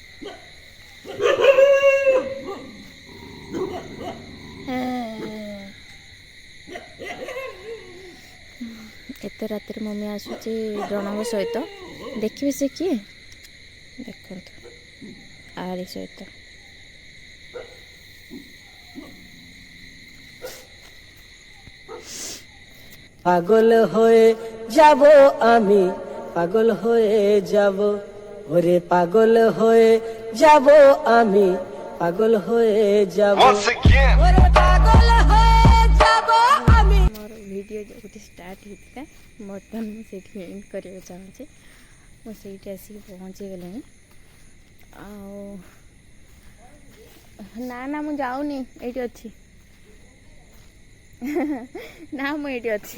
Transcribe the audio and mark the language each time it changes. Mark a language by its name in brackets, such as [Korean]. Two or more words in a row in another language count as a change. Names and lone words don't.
[Odia] ଏତେ ରାତିରେ ମମି ଆସୁଛି ଜଣଙ୍କ ସହିତ, ଦେଖିବେ ସେ କିଏ, ଦେଖନ୍ତୁ ଆରି ସହିତ। [Bangla] পাগল হয়ে যাব আমি, পাগল হয়ে যাব, ওরে পাগল হয়ে যাব আমি, পাগল হয়ে যাব, ওরে পাগল হয়ে যাব আমি। [Odia] ମୋର ଭିଡ଼ିଓ ଯେଉଁଠି ଷ୍ଟାର୍ଟ ହେଇଥିଲା, ବର୍ତ୍ତମାନ ମୁଁ ସେଇଠି ଏଣ୍ଡ କରିବାକୁ ଚାହୁଁଛି। ମୁଁ ସେଇଠି ଆସିକି ପହଞ୍ଚିଗଲିଣି। ଆଉ ନା ମୁଁ ଯାଉନି, ଏଇଠି ଅଛି। ନା ମୁଁ ଏଇଠି ଅଛି।